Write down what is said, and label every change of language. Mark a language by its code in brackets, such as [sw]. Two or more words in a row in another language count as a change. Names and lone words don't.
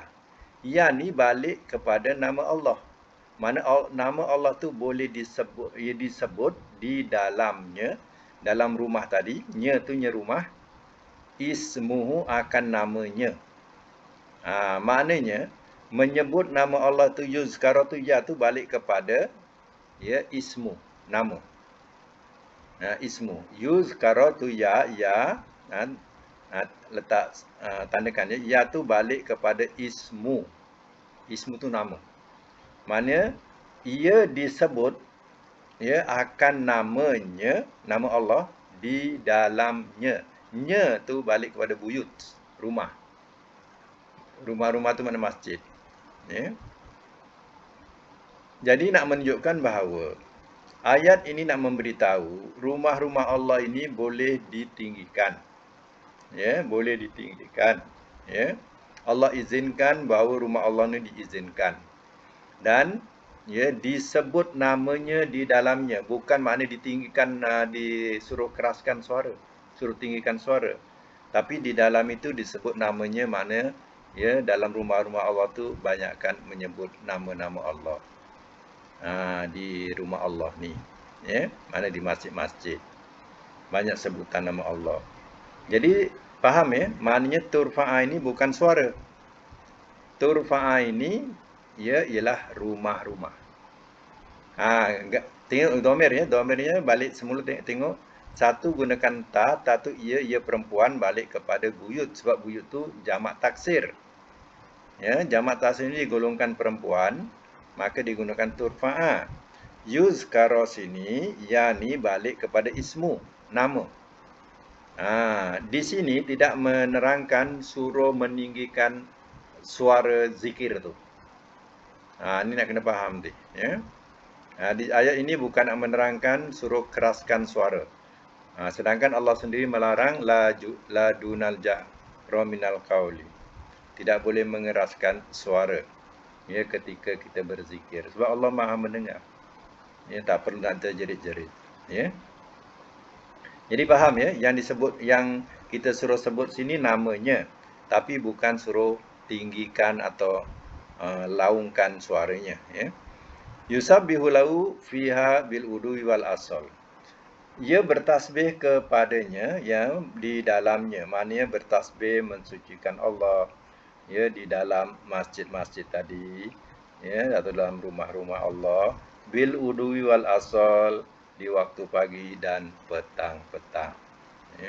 [ms] Ya ni balik kepada nama Allah. Mana nama Allah tu boleh disebut, ia disebut di dalamnya, dalam rumah tadi, nya tu nya rumah, ismuhu akan namanya. Maknanya menyebut nama Allah tu, yuzkara tu, ya tu balik kepada ya ismu, nama. Ismu, yuzkara tu ya, letak tandakan ya tu balik kepada ismu. Ismu tu nama. Mana ia disebut ya akan namanya, nama Allah di dalamnya. Nya tu balik kepada buyut, rumah. Rumah-rumah tu mana masjid. Ya. Jadi nak menunjukkan bahawa ayat ini nak memberitahu rumah-rumah Allah ini boleh ditinggikan. Ya, boleh ditinggikan. Ya. Allah izinkan bahawa rumah Allah ini diizinkan. Dan ya disebut namanya di dalamnya, bukan makna ditinggikan, disuruh keraskan suara, suruh tinggikan suara, tapi di dalam itu disebut namanya, makna ya dalam rumah-rumah Allah tu banyakkan menyebut nama-nama Allah. Di rumah Allah ni, ya, mana di masjid-masjid banyak sebutan nama Allah. Jadi faham ya, maknanya turfa'a ini bukan suara. Turfa'a ini ia ialah rumah-rumah. Tengok dhamir ya, dhamirnya balik semula, tengok satu gunakan ta tu ia perempuan, balik kepada buyut, sebab buyut tu jamak taksir. Ya, jamak taksir ini digolongkan perempuan, maka digunakan turfa'a. Yuzkara sini ya ni balik kepada ismu, nama. Di sini tidak menerangkan suruh meninggikan suara zikir tu. Ini nak kena faham ni, ya. Di ayat ini bukan nak menerangkan suruh keraskan suara. Sedangkan Allah sendiri melarang [ar] la dunal jahra minal qauli. [ms] Tidak boleh mengeraskan suara ya ketika kita berzikir, sebab Allah Maha mendengar. Ya, tak perlu nak terjerit-jerit, ya. Jadi faham ya, yang disebut, yang kita suruh sebut sini namanya, tapi bukan suruh tinggikan atau laungkan suaranya, ya. [ar] Yusabbihu lahu fiha bil udwi wal asal. [ms] Ia bertasbih kepadanya yang di dalamnya, maknanya bertasbih mensucikan Allah ya di dalam masjid-masjid tadi, ya, atau dalam rumah-rumah Allah, [ar] bil udwi wal asal, [ms] di waktu pagi dan petang-petang, ya.